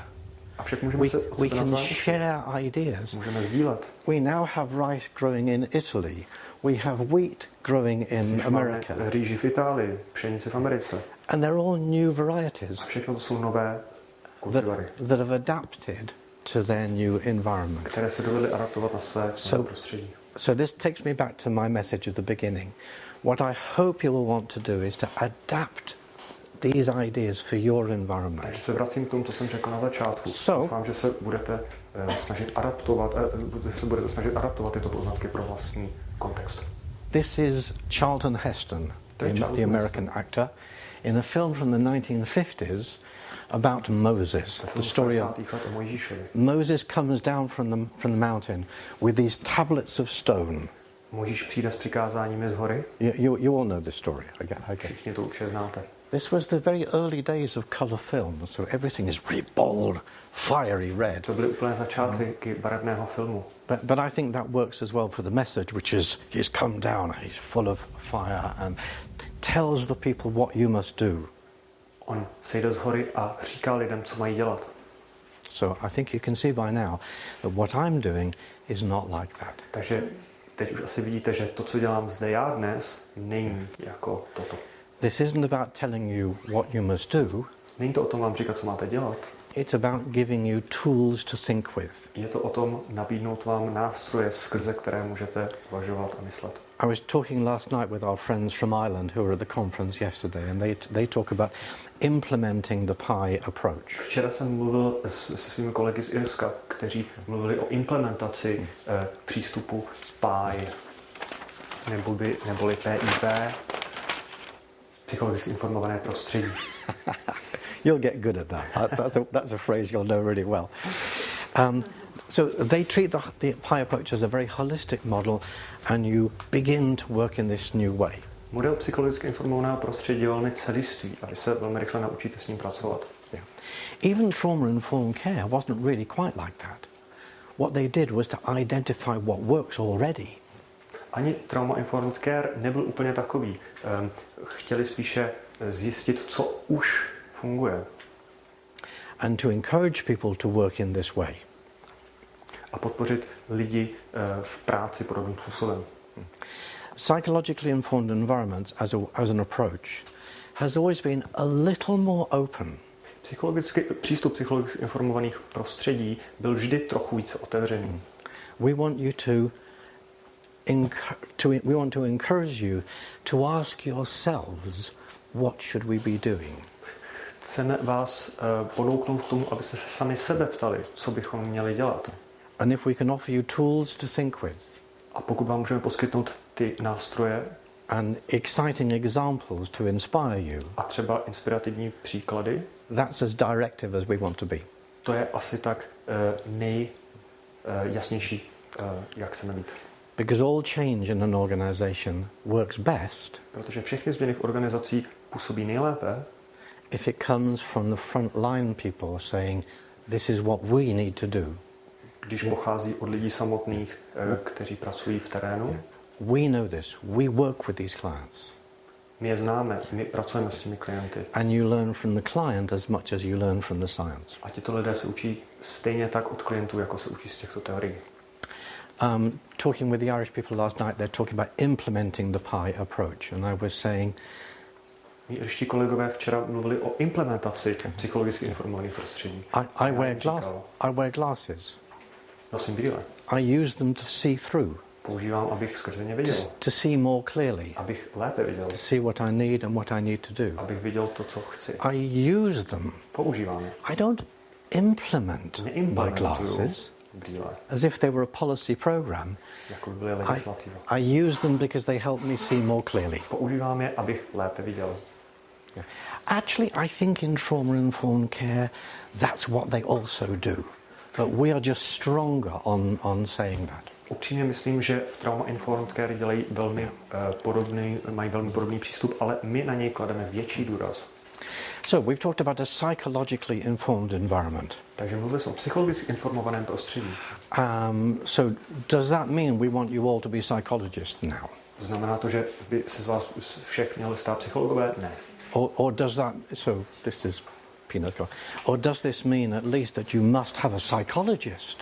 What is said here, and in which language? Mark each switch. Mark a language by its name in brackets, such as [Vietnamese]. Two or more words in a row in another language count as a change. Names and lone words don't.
[Czech] Avšak můžeme se od [English] We [Czech] sebe [English] can [Czech] navzájem učit. [English] share ideas. [Czech] Můžeme sdílet. [English] We now have rice growing in Italy. We have wheat growing in America. [Czech] Máme rýži v Itálii, pšenici v Americe. [English] And they're all new [Czech] A [English] varieties [Czech] všechno to jsou nové kultivary, [English] that have adapted to their new environment. [Czech] které se dovedly adaptovat na své nové prostředí. [English] So this takes me back to my message at the beginning. What I hope you will want to do is to adapt these ideas for your environment. [Czech] Takže se vracím k tomu, co jsem řekl na začátku. So- Doufám, že se budete snažit adaptovat tyto poznatky pro vlastní kontext. [English] This is Charlton Heston, Charlton the American actor, in a film from the 1950s about Moses. The story of [Czech] o Mojžíšovi. [English] Moses comes down from the mountain with these tablets of stone. [Czech] Mojžíš přijde s přikázáními z hory. [English] You all know this story, I guess. [Czech] Všichni to určitě znáte. [English] This was the very early days of colour film, so everything is really bold, fiery red. [Czech] To byly úplně začátky barevného filmu. [English] But I think that works as well for the message, which is he's come down, he's full of fire and tells the people what you must do. [Czech] On sejde z hory a říká lidem, co mají dělat. [English] So I think you can see by now that what I'm doing is not like that. [Czech] Takže teď už asi vidíte, že to, co dělám zde já dnes, není jako toto. [English] This isn't about telling you what you must do. [Czech] Není to o tom vám říkat, co máte dělat. [English] It's about giving you tools to think with. [Czech] Je to o tom nabídnout vám nástroje, skrze které můžete uvažovat a myslet. [English] I was talking last night with our friends from Ireland who were at the conference yesterday, and they talk about implementing the PI approach. [Czech] Včera jsem mluvil se svými kolegy z Irska, kteří mluvili o implementaci přístupu PI, neboli PIP, psychologicky informované prostředí. [English] You'll get good at that. That's a phrase you'll know really well. So they treat the PI approach as a very holistic model, and you begin to work in this new way. [Czech] Model psychologicky informovaného prostředí je velmi celistvý a vy se velmi rychle naučíte s ním pracovat. [English] Yeah. Even trauma-informed care wasn't really quite like that. What they did was to identify what works already. [Czech] Ani [English] trauma-informed care [Czech] nebyl úplně takový. Chtěli spíše zjistit, co už funguje. [English] And to encourage people to work in this way. [Czech] A podpořit lidi v práci podobným způsobem. [English] Psychologically informed environments as an approach has always been a little more open. [Czech] Přístup psychologicky informovaných prostředí byl vždy trochu více otevřený. [English] We want you we want to encourage you to ask yourselves, what should we be doing? [Czech] Chceme vás ponouknout k tomu, abyste se sami sebe ptali, co bychom měli dělat. [English] And if we can offer you tools to think with, [Czech] a pokud vám můžeme poskytnout ty nástroje [English] and exciting examples to inspire you, [Czech] a třeba inspirativní příklady, [English] that's as directive as we want to be. [Czech] To je asi tak nejjasnější, jak chceme mít. [English] Because all change in an organization works best, [Czech] protože všechny změny v organizaci působí nejlépe, [English] if it comes from the front line people saying, this is what we need to do. [Czech] Když pochází od lidí samotných, kteří pracují v terénu. [English] We know this. We work with these clients. [Czech] My je známe, my pracujeme s těmi klienty. [English] And you learn from the client as much as you learn from the science. [Czech] A tito lidé se učí stejně tak od klientů, jako se učí z těchto teorií. [English] Talking with the Irish people last night, they're talking about implementing the PI approach. And I was saying, [Czech] mí irští kolegové včera mluvili o implementaci psychologicky informovaných prostředí. [English] I wear glasses. [Czech] Nosím brýle. [English] I use them to see through. [Czech] Používám, abych skrze ně viděl. [English] To see more clearly. [Czech] Abych lépe viděl. [English] To see what I need and what I need to do. [Czech] Abych viděl to, co chci. [English] I use them. [Czech] Používám je. [English] I don't implement my glasses [Czech] brýle. [English] as if they were a policy program. [Czech] Jako by byly legislativa. [English] I use them because they help me see more clearly. [Czech] Používám je, abych lépe viděl. [English] Actually, I think in trauma-informed care, that's what they also do. But we are just stronger on saying that. [Czech] Upřímně myslím, že v [English] Trauma Informed Care [Czech] dělají mají velmi podobný přístup, ale my na něj klademe větší důraz. [English] So we've talked about a psychologically informed environment. [Czech] Takže mluvili jsme o psychologicky informovaném prostředí. [English] So does that mean we want you all to be psychologists now? [Czech] Znamená to, že by se z vás všech měli stát psychologové? Ne. [English] Or does that, so this is peanut color, or does this mean at least that you must have a psychologist?